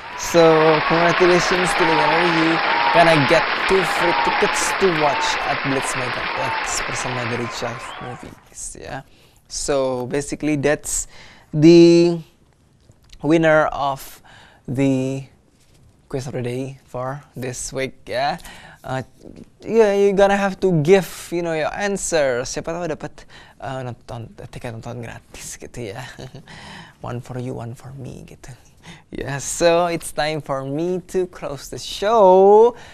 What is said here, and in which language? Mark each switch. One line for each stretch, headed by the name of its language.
English: So, congratulations to the winner. You gonna get 2 free tickets to watch at Blitz Megaplex
Indonesian: bersama dari
English: Jive Movies ya. So, basically that's the winner of the quiz of the day for this week ya. You gonna have to give your answer.
Indonesian: Siapa tahu dapat tiket nonton gratis gitu ya.
English: One for you, one for me gitu. Yeah, so it's time for me to close the show.